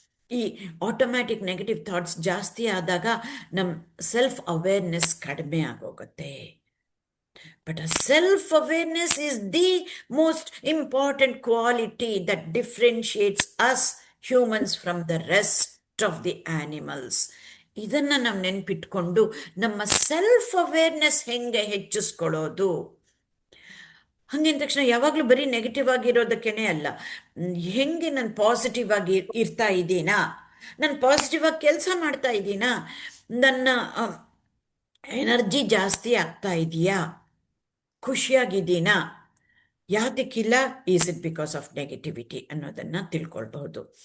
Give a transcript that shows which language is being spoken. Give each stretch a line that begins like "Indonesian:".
Kannada: ಈ automatic negative thoughts ಜಾಸ್ತಿ ಆದಾಗ ನಮ್ಮ ಸೆಲ್ಫ್ ಅವೇರ್ನೆಸ್ ಕಡಿಮೆ ಆಗೋಗುತ್ತೆ.
English: But a self-awareness is the most important quality that differentiates us humans from the rest of the animals.
Kannada: ಇದನ್ನು ನಾವು ನೆನ್ಪಿಟ್ಕೊಂಡು ನಮ್ಮ ಸೆಲ್ಫ್ ಅವೇರ್ನೆಸ್ ಹೆಂಗೆ ಹೆಚ್ಚಿಸ್ಕೊಳ್ಳೋದು. ಹಂಗಿದ ತಕ್ಷಣ ಯಾವಾಗಲೂ ಬರೀ ನೆಗೆಟಿವ್ ಆಗಿರೋದಕ್ಕೇನೆ ಅಲ್ಲ, ಹೆಂಗೆ ನಾನು ಪಾಸಿಟಿವ್ ಆಗಿ ಇರ್ತಾ ಇದ್ದೀನಾ, ನಾನು ಪಾಸಿಟಿವ್ ಆಗಿ ಕೆಲಸ ಮಾಡ್ತಾ ಇದ್ದೀನಾ, ನನ್ನ ಎನರ್ಜಿ ಜಾಸ್ತಿ ಆಗ್ತಾ ಇದೆಯಾ, ಖುಷಿಯಾಗಿದ್ದೀನಾ, ಯಾತಕ್ಕಿಲ್ಲ,
English: is it because of negativity
Kannada: ಅನ್ನೋದನ್ನು ತಿಳ್ಕೊಳ್ಬಹುದು.